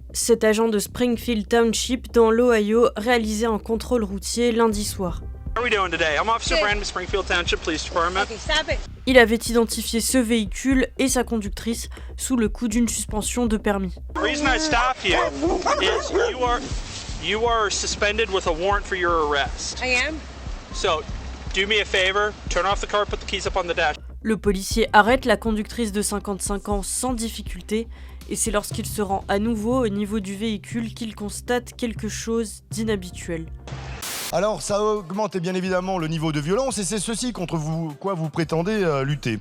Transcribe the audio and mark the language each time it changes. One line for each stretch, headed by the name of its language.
French: Cet agent de Springfield Township dans l'Ohio réalisait un contrôle routier lundi soir. Il avait identifié ce véhicule et sa conductrice sous le coup d'une suspension de permis.
English: You are suspended with a warrant for your arrest. I am. So, do me a favor, turn off the car, put the keys up on the dash.
French: Le policier arrête la conductrice de 55 ans sans difficulté et c'est lorsqu'il se rend à nouveau au niveau du véhicule qu'il constate quelque chose d'inhabituel. Alors ça augmente bien évidemment le niveau de violence et c'est ceci contre quoi vous prétendez lutter.